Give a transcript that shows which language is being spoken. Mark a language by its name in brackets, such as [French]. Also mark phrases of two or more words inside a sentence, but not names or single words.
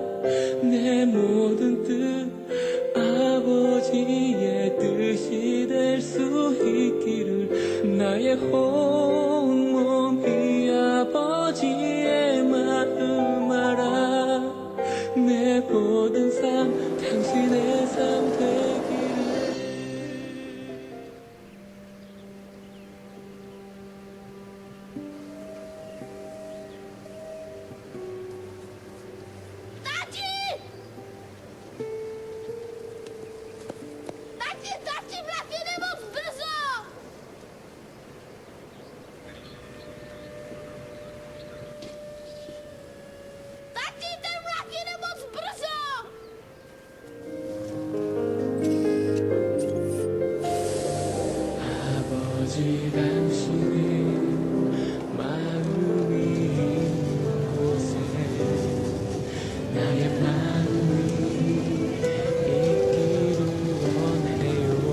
[Korean] 내 모든 뜻 아버지의 뜻이 될 수 있기를. 나의 온몸이 아버지의 마음 알아. 내 모든 삶 당신의 삶 되기를. [Czech] Tati! Tati, vrátíme moc brzo! Tati, ten vlak jede moc brzo! [Korean] 아버지 당신의 마음이 있는 곳에 나의 마음이 있기를 원해요.